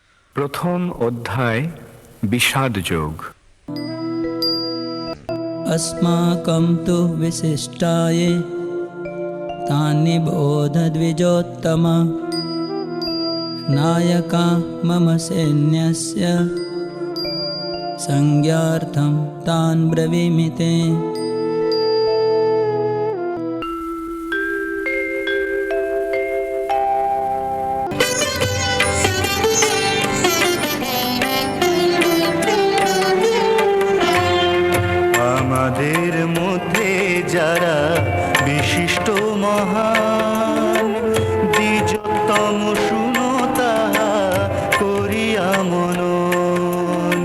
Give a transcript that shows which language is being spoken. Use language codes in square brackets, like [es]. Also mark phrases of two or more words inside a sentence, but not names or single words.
[bn] প্রথম অধ্যায় বিষাদ যোগ। [sa] अस्माकं तु विशिष्टाये तानि बोधद्विजोत्तम नायका मम सैन्यस्य संज्ञार्थं तान् ब्रवीमि ते। [bn] আমাদের মধ্যে যারা বিশিষ্ট মহান দ্বিজোত্তম শুনো তাহা করিয়া মনন।